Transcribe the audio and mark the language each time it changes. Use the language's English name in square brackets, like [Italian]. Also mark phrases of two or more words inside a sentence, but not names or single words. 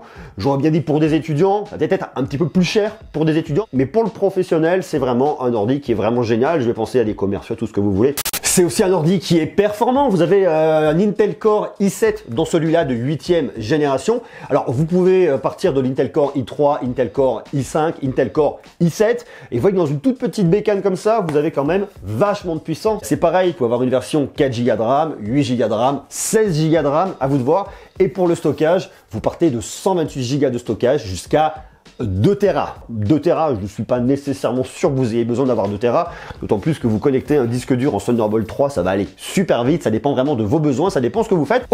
[French] J'aurais bien dit pour des étudiants, ça va peut-être être un petit peu plus cher pour des étudiants, mais pour le professionnel, c'est vraiment un ordi qui est vraiment génial. Je vais penser à des commerciaux, tout ce que vous voulez. C'est aussi un ordi qui est performant. Vous avez un Intel Core i7 dans celui-là de 8e génération. Alors, vous pouvez partir de l'Intel Core i3, Intel Core i5, Intel Core i7. Et vous voyez que dans une toute petite bécane comme ça, vous avez quand même vachement de puissance. C'est pareil, vous pouvez avoir une version 4 Go de RAM, 8 Go de RAM, 16 Go de RAM, à vous de voir. Et pour le stockage, vous partez de 128 Go de stockage jusqu'à 2 Tera. 2 Tera, je ne suis pas nécessairement sûr que vous ayez besoin d'avoir 2 Tera, d'autant plus que vous connectez un disque dur en Thunderbolt 3, ça va aller super vite, ça dépend vraiment de vos besoins, ça dépend ce que vous faites.